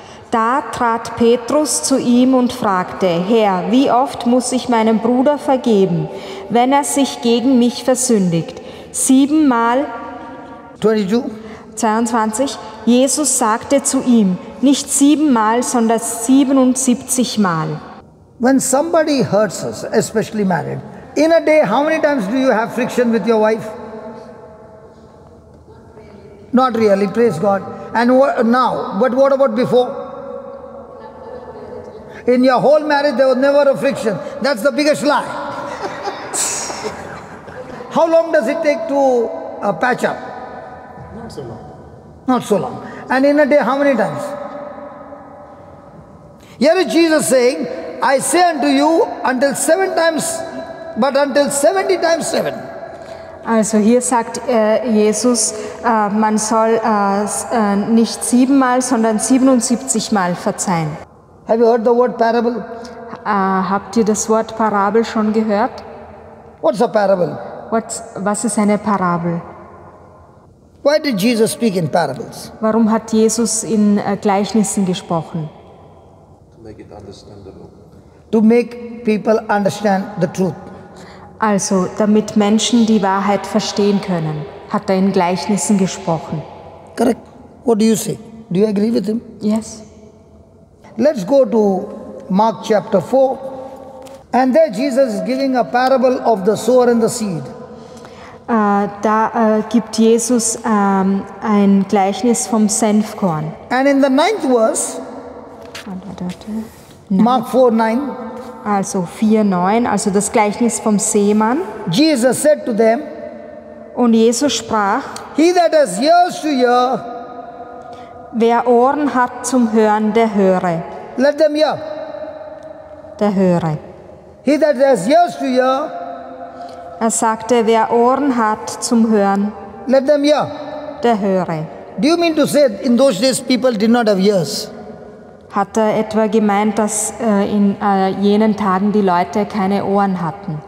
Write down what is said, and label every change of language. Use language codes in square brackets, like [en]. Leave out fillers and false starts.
[de] Da trat Petrus zu ihm und fragte, Herr, wie oft muss ich meinem Bruder vergeben, wenn er sich gegen mich versündigt? 7-mal? 22. Jesus sagte zu ihm, nicht 7-mal, sondern 77-mal. [en] When somebody hurts us, especially married, in a day, how many times do you have friction with your wife? Not really, praise God. And now, but what about before? In your whole marriage, there was never a friction. That's the biggest lie. How long does it take to patch up? Not so long. Not so long. And in a day, how many times? Here is Jesus saying, I say unto you until 7 times, but until 70 times 7. [de] Also hier sagt Jesus, man soll nicht 7-mal, sondern 77-mal verzeihen. [en] Have you heard the word parable? [de] Habt ihr das Wort Parabel schon gehört? [en] What's a parable? [de] Was ist eine Parabel? [en] Why did Jesus speak in parables? [de] Warum hat Jesus in Gleichnissen gesprochen? [en] To make it understandable. To make people understand the truth. [de] Also, damit Menschen die Wahrheit verstehen können, hat er in Gleichnissen gesprochen. [en] Correct. What do you say? Do you agree with him? Yes. Let's go to Mark chapter 4. And there Jesus is giving a parable of the sower and the seed. [de] Da gibt Jesus ein Gleichnis vom Senfkorn. [en] And in the 9th verse, Mark 4:9, [de] Also 4,9, also das Gleichnis vom Seemann. [en] Jesus said to them, [de] Und Jesus sprach, [en] He that has ears to hear, [de] wer Ohren hat zum Hören, der höre. [en] let them hear. [de] Der höre. [en] He that has ears to hear, [de] Er sagte, wer Ohren hat zum Hören, [en] let them hear. [de] der höre. [en] Do you mean to say in those days people did not have ears? [de] Hat er etwa gemeint, dass in jenen Tagen die Leute keine Ohren hatten?